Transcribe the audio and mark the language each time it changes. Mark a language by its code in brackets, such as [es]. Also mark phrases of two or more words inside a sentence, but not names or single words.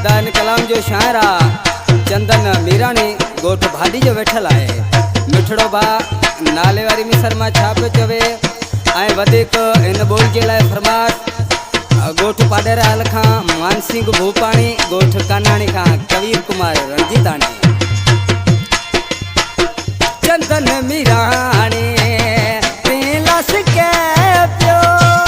[sd] कलाम जो शायर चंदन मीराणी गोठ भाडी जो वेठल आहे मिठड़ो भा नाले वारी मिसर मां छा पियो चवे ऐं वधीक इन ॿोल जे लाइ फरमाश गोठ पाडेराल खां मानसिंह भूपाणी गोठ कानाणी खां कबीर कुमार रंजीताणी चंदन मीराणी लस के प्यो